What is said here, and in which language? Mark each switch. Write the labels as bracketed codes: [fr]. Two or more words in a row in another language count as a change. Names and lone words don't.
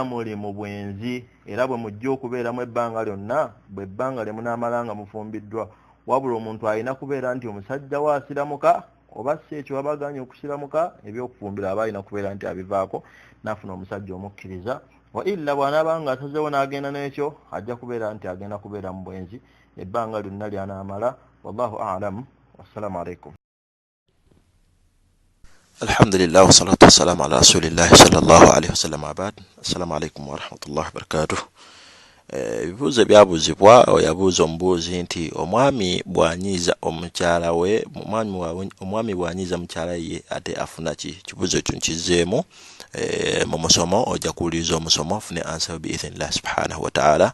[lg] muli mu bwenzi era bwe mujja okubeeramu ebbanga lyonna bwe ebbanga lye munaamalanga mufumbiddwa wabula omuntu alina kubeera nti omusajja waasiramuka oba si ekyo babaganye okusiramuka ebyokufumbira aba alina kubeera nti abivaako n'afuna omusajja omukkiriza [ar] وإلا [lg] bw'anaaba nga asazeewo n'agenda n'ekyo ajja kubeera nti agenda kubeera mu bwenzi ebbanga lyonna ly'anaamala. [ar] والله أعلم. والسلام عليكم. الحمد لله والصلاة والسلام على رسول الله صلى الله عليه وسلم أبد. السلام عليكم ورحمة الله وبركاته. [lg] Ebibuuzo byabuuzibwa yabuuza omubuuzi nti omwami bw'anyiiza omukyala we omwami bw'anyiiza mukyala ye ate afuna ki? Kibuuzo ekyo nkizeemu mu musomo ojja kuwuliriza omusomo afune ansa [ar] بإذن الله سبحانه وتعالى.